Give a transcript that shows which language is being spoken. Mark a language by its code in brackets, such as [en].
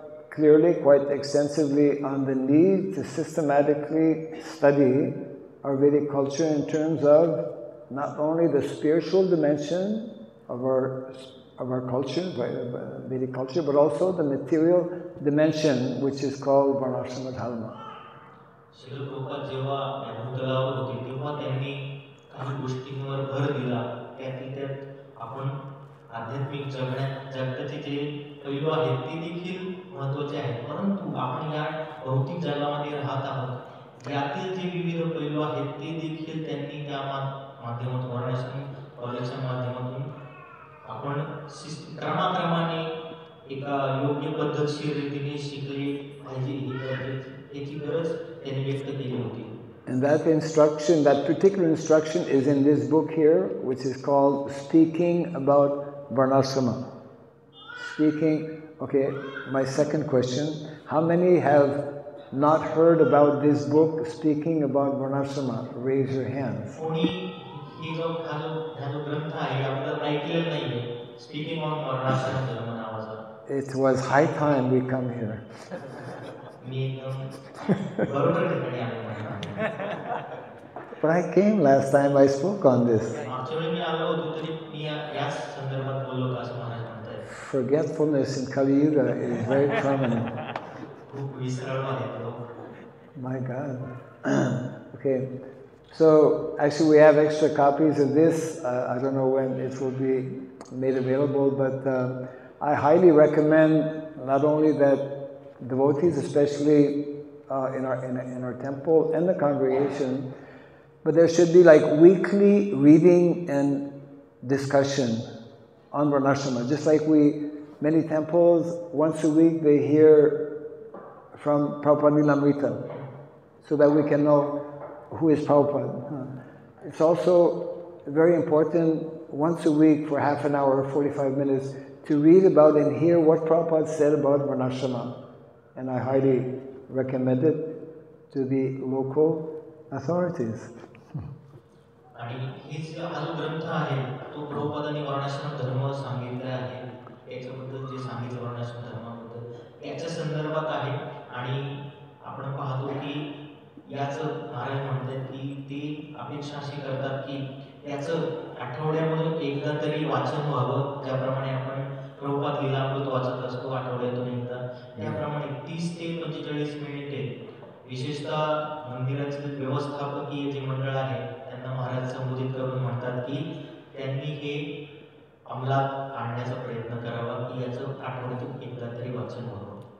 [en] clearly, quite extensively on the need to systematically study our Vedic culture in terms of not only the spiritual dimension of our culture, Vedic culture, but also the material dimension, which is called Varnashrama Dharma. [mr] Srila Prabhupada जेव्हा भूतलावर होते तेव्हा त्यांनी काही गोष्टींवर भर दिला. त्यात आपण आध्यात्मिक जगण्याचे जे पैलू आहेत ते देखील महत्त्वाचे आहेत. परंतु आपण या भौतिक जगामध्ये राहत आहोत यातील जे विविध पैलू आहेत ते देखील त्यांनी त्या माध्यमातून वर्णाश्रम कॉलेजच्या माध्यमातून आपण क्रमाक्रमाने एका योग्य पद्धतशीर रीतीने शिकले पाहिजे याची गरज त्यांनी व्यक्त केली होती. [en] And that instruction, that particular instruction is in this book here, which is called Speaking About Varnashrama. Speaking, okay, my second question, how many have not heard about this book, Speaking About Varnashrama? Raise your hands. [mr] कोणी ही जो ग्रंथ आहे आपल्याला ऐकलेलं नाहीये, Speaking on Varnashram धर्म नावाचा. [en] It was high time we come here. [mr] मी एकदम बरोबर ठिकाणी आलो. [en] But I came last time, I spoke on this. [mr] मागच्या वेळी मी आलो होतो तरी मी याच संदर्भात बोललो का असं महाराज म्हणतायत. [en] Forgetfulness in Kali Yuga is very prominent. [mr] खूप विसरलो आहे तो. [en] My God. Okay. So actually we have extra copies of this. I don't know when it will be made available, but I highly recommend not only that devotees, especially in our temple and the congregation, but there should be like weekly reading and discussion on Varnashrama. Just like many temples, once a week they hear from Prabhupada Lilamrita, so that we can know who is Prabhupada. It's also very important once a week for half an hour, 45 minutes, to read about and hear what Prabhupada said about Varnashrama. And I highly recommend it to the local authorities. [mr] आणि हेच हा जो ग्रंथ आहे तो प्रभुपादांनी वर्णाश्रम धर्म सांगितला आहे. याच्याबद्दल जे सांगितलं वर्णाश्रम धर्माबद्दल याच्या संदर्भात आहे. आणि आपण पाहतो की याचं महाराज म्हणतात की ते अपेक्षा अशी करतात की याचं आठवड्यामधून एकदा तरी वाचन व्हावं, ज्याप्रमाणे आपण प्रभुपाद लीलामृत वाचत असतो आठवड्यातून एकदा, त्याप्रमाणे 30 ते 45 मिनिटे विशेषतः मंदिराचे व्यवस्थापकीय जे मंडळ आहे त्यांना महाराज संबोधित करून म्हणतात की त्यांनी हे अंमलात आणण्याचा प्रयत्न करावा की याचं आठवड्यातून एकदा तरी वाचन व्हावं.